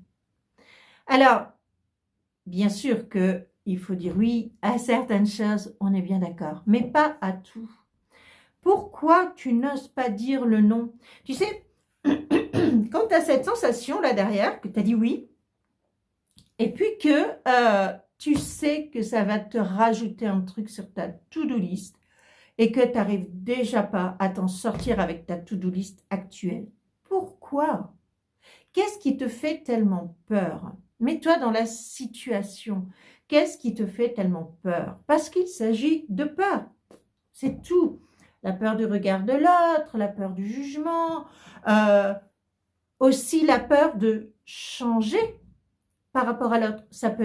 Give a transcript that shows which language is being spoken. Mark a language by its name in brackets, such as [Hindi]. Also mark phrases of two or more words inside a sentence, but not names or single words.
[French] Alors, bien sûr qu'il faut dire oui à certaines choses, on est bien d'accord, mais pas à tout. Pourquoi tu n'oses pas dire le non? Tu sais, quand tu as cette sensation là derrière, que tu as dit oui, et puis que tu sais que ça va te rajouter un truc sur ta [English] to-do list [French] et que tu n'arrives déjà pas à t'en sortir avec ta [English] to-do list [French] actuelle. Pourquoi? Qu'est-ce qui te fait tellement peur? Mets-toi dans la situation. Qu'est-ce qui te fait tellement peur? Parce qu'il s'agit de peur. C'est tout. La peur du regard de l'autre, la peur du jugement, aussi la peur de changer par rapport à l'autre.